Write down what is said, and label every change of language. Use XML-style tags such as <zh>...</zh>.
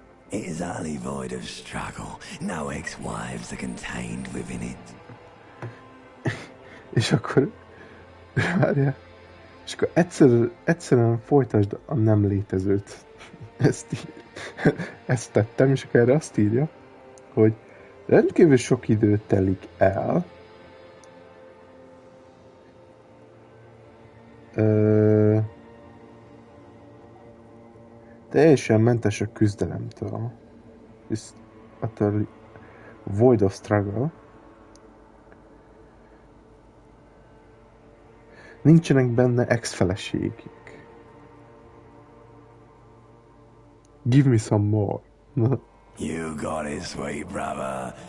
<en>It is utterly void of struggle. No ex-wives are contained within it.</en> <hu>És akkor, várjál, és akkor egyszerűen folytasd a nem létezőt. Ezt tettem, és akkor erre azt írja, hogy rendkívül sok idő telik el, teljesen mentes a küzdelemtől.</hu> <en>It's utterly void of struggle.</en> <hu>Nincsenek benne ex-feleségek.</hu> <en>Give me some more. You got it, sweet brother.</en>